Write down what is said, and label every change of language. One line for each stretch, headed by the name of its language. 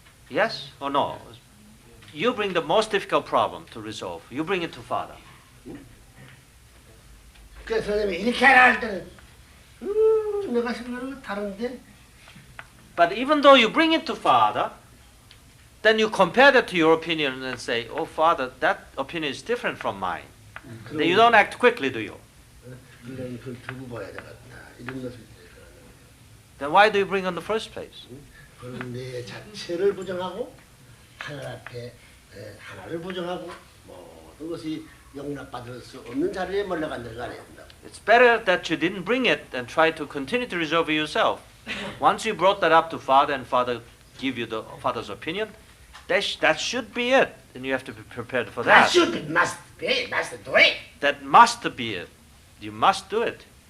English: Yes or no? You bring the most difficult problem to resolve. You bring it to father.
Korean: 그래서 선생님이 이렇게 하라 할 때는 내가 생각하는 건 다른데.
English: But even though you bring it to father, then you compare that to your opinion and say, oh, father, that opinion is different from mine. Then you don't act quickly, do you?
Korean: 이런 걸 두고 봐야 되겠다. 이런 것을
English: Then why do you bring on the first place?
Korean: 그런 내 자체를 부정하고 하늘 앞에 하나를 부정하고 모든 것이 용납받을 수 없는 자리에 몰려간다고 안 된다.
English: It's better that you didn't bring it and try to continue to resolve it yourself. Once you brought that up to father and father give you the father's opinion, that should be it. And you have to be prepared for that. That should be, must do it. That must be it. You must do it.